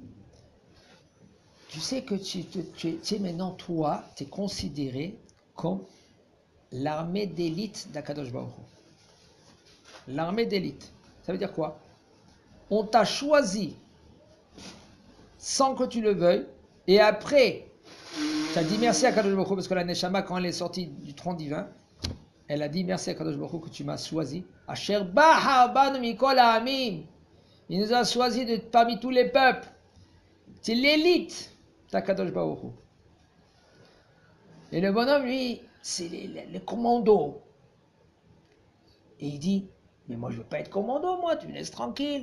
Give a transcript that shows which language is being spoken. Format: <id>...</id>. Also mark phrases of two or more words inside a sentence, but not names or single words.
<fr>Tu sais que tu es maintenant, toi, tu es considéré comme l'armée d'élite d'Akadosh Baruch Hu. L'armée d'élite. Ça veut dire quoi? On t'a choisi sans que tu le veuilles, et après, tu as dit merci à Kadosh Baruch Hu, parce que la Neshama, quand elle est sortie du tronc divin, elle a dit merci à Kadosh Baruch Hu que tu m'as choisi.</fr> <he>אשר בחר בנו מכל העמים.</he> <fr>Il nous a choisi parmi tous les peuples. C'est l'élite d'Akadosh Baruch Hu. Et le bonhomme, lui, c'est les commandos. Et il dit, mais moi je veux pas être commando, moi, tu me laisses tranquille.</fr>